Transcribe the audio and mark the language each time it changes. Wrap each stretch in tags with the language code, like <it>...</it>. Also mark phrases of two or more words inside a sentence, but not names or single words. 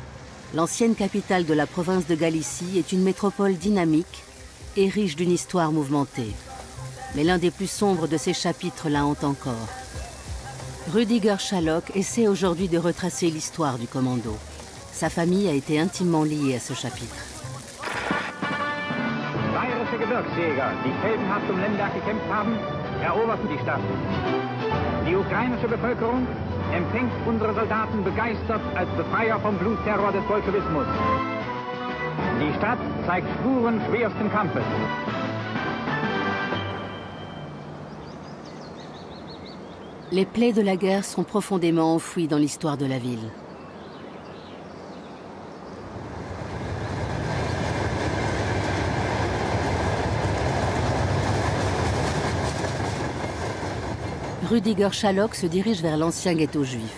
<fr>L'ancienne capitale de la province de Galicie est une métropole dynamique et riche d'une histoire mouvementée. Mais l'un des plus sombres de ses chapitres la hante encore. Rudiger Schalok essaie aujourd'hui de retracer l'histoire du commando. Sa famille a été intimement liée à ce chapitre.</fr> <de>Bayerische Gebirgsjäger, die heldenhaft Lemberg gekämpft haben, eroberten die Stadt. Die ukrainische Bevölkerung empfängt unsere Soldaten begeistert als Befreier vom Blutterror des Bolschewismus. Die Stadt zeigt Spuren schwersten Kampfes.</de> <fr>Les plaies de la guerre sont profondément enfouies dans l'histoire de la ville. Rudiger Schalok se dirige vers l'ancien ghetto juif.</fr>